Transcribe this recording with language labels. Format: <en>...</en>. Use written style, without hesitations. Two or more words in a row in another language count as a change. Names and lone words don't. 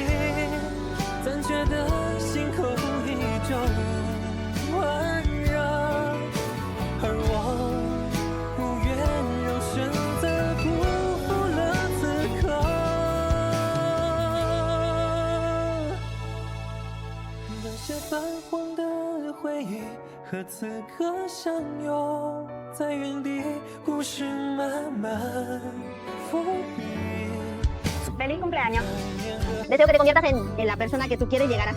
<zh>暂觉得心口依旧温热，而我不愿让选择辜负了此刻。那些泛黄的回忆和此刻相拥在原地，故事慢慢伏笔。</zh> <es>¡Feliz cumpleaños! Deseo que te conviertas en la persona que tú quieres llegar a ser.</es>